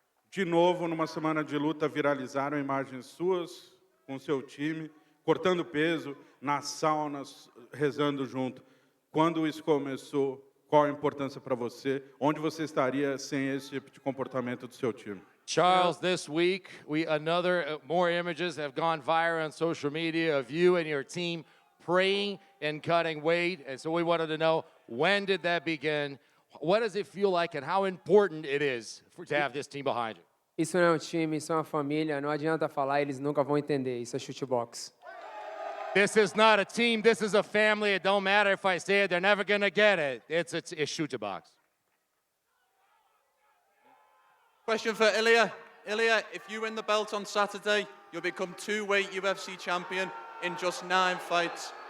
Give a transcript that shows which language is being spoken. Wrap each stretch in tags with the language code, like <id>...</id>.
<pt>De novo, numa semana de luta, viralizaram imagens suas com seu time, cortando peso, nas saunas, rezando junto. Quando isso começou, qual a importância para você? Onde você estaria sem esse tipo de comportamento do seu time?</pt> <en>Charles, this week, more images have gone viral on social media of you and your team praying and cutting weight. And so we wanted to know, when did that begin? What does it feel like and how important it is to have this team behind you?</en> <pt>Isso não é um time, isso é uma família. Não adianta falar, eles nunca vão entender. Isso é chutebox.</pt> <en>This is not a team, this is a family. It don't matter if I say it, they're never going to get it. It's shoot to box. Question for Ilia. Ilia, if you win the belt on Saturday, you'll become two-weight UFC champion in just 9 fights.</en>